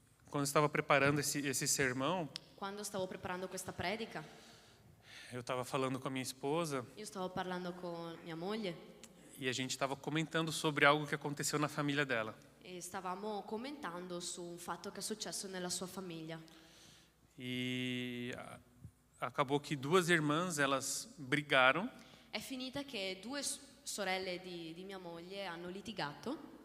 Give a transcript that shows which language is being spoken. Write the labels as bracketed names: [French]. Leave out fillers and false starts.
[Portuguese] Quando eu estava preparando esse sermão, [Italian] Quando stavo preparando questa predica, [Portuguese] eu estava falando com a minha esposa [Italian] io stavo parlando con mia moglie [Portuguese] e a gente estava comentando sobre algo que aconteceu na família dela. [Italian] e stavamo commentando su un fatto che è successo nella sua famiglia. [Portuguese] E acabou que duas irmãs, elas brigaram. [Italian] È finita che due sorelle di mia moglie hanno litigato.